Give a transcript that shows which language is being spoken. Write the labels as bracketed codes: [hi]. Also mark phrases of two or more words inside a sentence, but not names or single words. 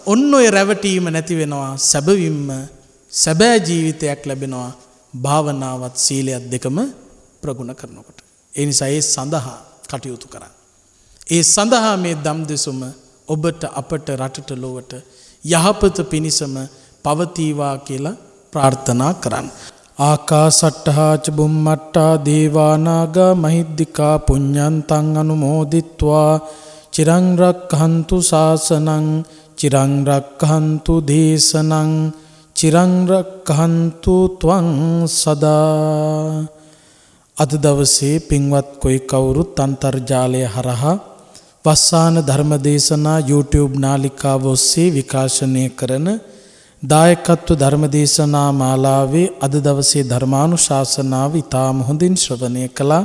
[si] ඔන්න ඔය රැවටීම නැති වෙනවා. සැබවින්ම සැබෑ ජීවිතයක් ලැබෙනවා. භාවනාවත් සීලයත් දෙකම ප්‍රගුණ කරනකොට. ඒ නිසා ඒ සඳහා කටයුතු කරන්න. ඒ සඳහා මේ ධම් දෙසුම ඔබට, අපට, රටට, ලොවට යහපත පිණිසම පවතිවා කියලා ප්‍රාර්ථනා කරන්න. [pi] ආකාසට්ඨා ච බුම්මට්ඨා දේවානාගා මහිද්దికා පුඤ්ඤන්තං අනුමෝදිත්වා චිරං රක්ඛන්තු ශාසනං චිරං රක්ඛන්තු දේශනං චිරංරක්ඛන්තු ත්වං සදා. [si] අද දවසේ පින්වත් කොයි කවුරුත් අන්තර්ජාලය හරහා වස්සාන ධර්මදේශනා YouTube නාලිකාව ඔස්සේ විකාශනය කරන දායකත්ව ධර්මදේශනා මාලාවේ අද දවසේ ධර්මානුශාසනාව ඉතාම හොඳින් ශ්‍රවණය කළා.